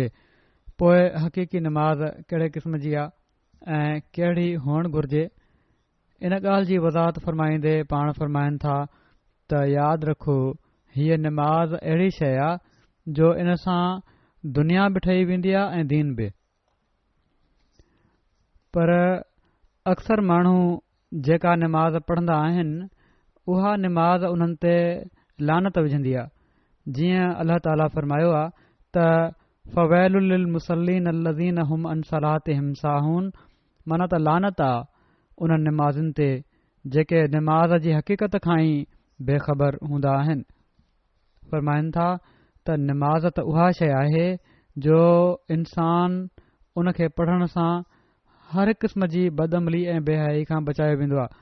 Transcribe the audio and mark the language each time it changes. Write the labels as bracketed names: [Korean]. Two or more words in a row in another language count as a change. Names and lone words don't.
[Sindhi] पोइ हक़ीक़ी नमाज़ कहिड़े क़िस्म जी आहे ऐं कहिड़ी हुअणु घुर्जे, इन ॻाल्हि जी वज़ाहत फ़रमाईंदे पाण फ़रमाइनि था त यादि रखो हीअ नमाज़ अहिड़ी शइ आहे जो इन सां दुनिया बि ठही वेंदी आहे ऐं दीन बि। पर अक्सर माण्हू जेका नमाज़ पढ़ंदा आहिनि उहा नमाज़ उन्हनि ते लानत विझंदी आहे। जीअं अल्लाह ताला फ़रमायो आहे त [Arabic] فويل للمصلين الذين هم عن صلاتهم ساهون, [Sindhi] माना त लानत आहे उन्हनि नमाज़ुनि ते जेके नमाज़ जी हक़ीक़त खां ई बेख़बर हूंदा आहिनि। फ़रमाइनि था त नमाज़ त उहा शइ आहे जो इंसान उन खे पढ़ण सां हर क़िस्म जी बदअमली ऐं बेहयाई खां बचायो वेंदो आहे।